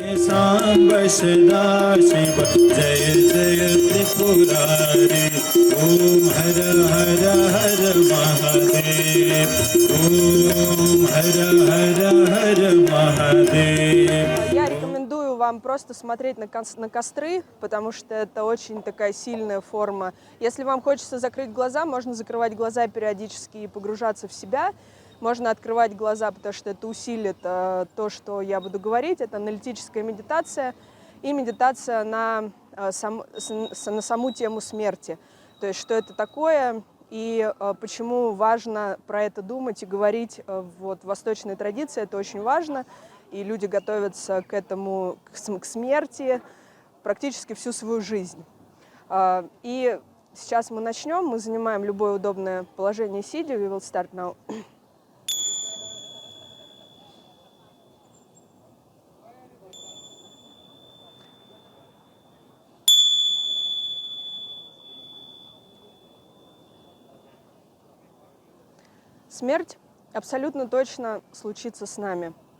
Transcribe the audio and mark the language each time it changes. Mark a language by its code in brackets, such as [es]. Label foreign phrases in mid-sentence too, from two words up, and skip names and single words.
[sa] सांब सदा शिव जय जय त्रिपुरारी ओम हर हर हर महादेव ओम हर हर हर महादेव. [ru] Я рекомендую вам просто смотреть на костры, потому что это очень такая сильная форма. Если вам хочется закрыть глаза, можно закрывать глаза периодически и погружаться в себя. Можно открывать глаза, потому что это усилит то, что я буду говорить. Это аналитическая медитация и медитация на саму тему смерти. То есть, что это такое и почему важно про это думать и говорить. Вот в восточной традиции это очень важно. И люди готовятся к этому, к смерти практически всю свою жизнь. И сейчас мы начнем. Мы занимаем любое удобное положение сидя. [en] We will start now. [ru] Смерть абсолютно точно случится с нами.